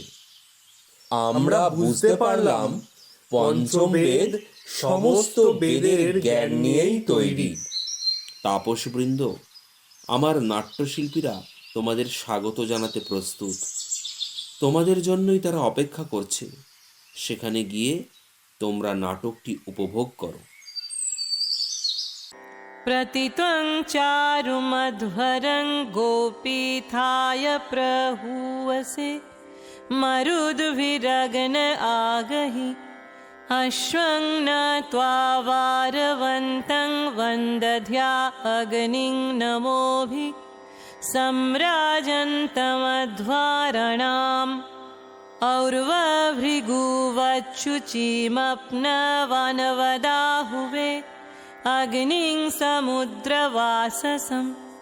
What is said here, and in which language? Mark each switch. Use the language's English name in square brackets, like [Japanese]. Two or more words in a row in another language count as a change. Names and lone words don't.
[Bangla] আমরা বুঝতে পারলাম পঞ্চম বেদ সমস্ত বেদের জ্ঞান নিয়েই তৈরি। তাপসবৃন্দ, আমার নাট্যশিল্পীরা তোমাদের স্বাগত জানাতে প্রস্তুত। তোমাদের জন্যই তারা অপেক্ষা করছে। সেখানে গিয়ে তোমরা নাটকটি উপভোগ করো। [Sanskrit] प्रतित्वं चारुमध्वरं गोपीथाय प्रहूवसे मरुद्भिरग्न आगहि अश्वं नत्वा वारवन्तं वन्दध्या अग्निं नमोभिः सम्राजन्तमध्वारणाम् और्वभृगुवच्छुचिमप्नवनवदाहुवे अग्निं समुद्रवाससम्